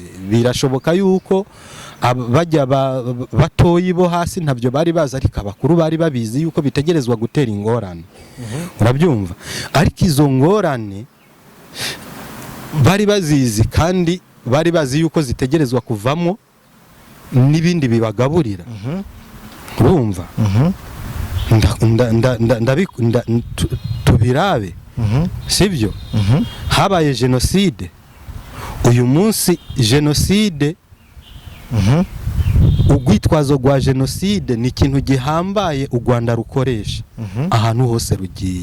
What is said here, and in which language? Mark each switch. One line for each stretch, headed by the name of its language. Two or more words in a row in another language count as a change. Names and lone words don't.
Rundi: Birashoboka yuko bajya batoyi bo hasi ntabyo bari bazi, ariko abakuru bari babizi yuko bitegerezwa gutera ingorane. Urabyumva? Ariko izo ngorane bari bazizi, kandi bari bazi yuko zitegerezwa kuvamo n'ibindi bibagaburira. Urumva? Tubirabe, sibyo? Habaye jenoside, uyu munsi jenoside, ugwitwazo rwa jenoside ni ikintu gihambaye u Rwanda rukoresha ahantu hose rugiye